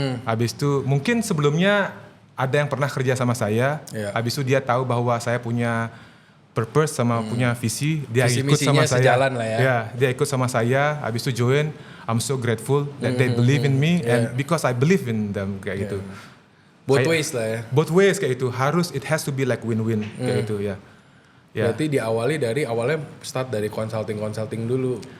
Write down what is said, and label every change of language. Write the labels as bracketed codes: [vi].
[id] Habis itu mungkin sebelumnya ada yang pernah kerja sama saya, habis itu dia tahu bahwa saya punya purpose sama punya visi, dia ikut sama saya. Sejalan lah ya. Ya, dia ikut sama saya, habis itu join. [en] I'm so grateful that they believe in me and because I believe in them [id] kayak gitu. [en] Both ways lah ya. Both ways [id] kayak itu. [en] It has to be like win-win [id] kayak gitu ya. Berarti awalnya start dari consulting dulu.